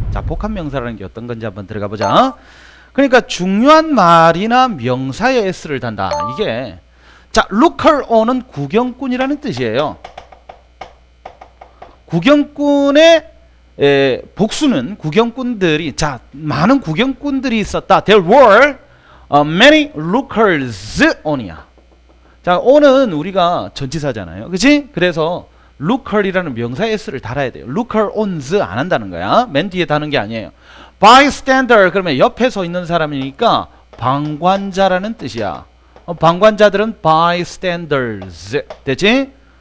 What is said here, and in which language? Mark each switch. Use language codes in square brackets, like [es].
[ko] 자, 복합명사라는 게 어떤 건지 한번 들어가 보자. 그러니까 중요한 말이나 명사에 S를 단다. 이게 자, looker on은 구경꾼이라는 뜻이에요. 구경꾼의 복수는 구경꾼들이 자, 많은 구경꾼들이 있었다. [en] There were many lookers on이야. [ko] 자, on은 우리가 전치사잖아요. 그치? 그래서 looker이라는 명사에 S를 달아야 돼요. looker ons 안 한다는 거야. 맨 뒤에 다는 게 아니에요. bystander 그러면 옆에 서 있는 사람이니까 방관자라는 뜻이야. 방관자들은 bystanders 됐지?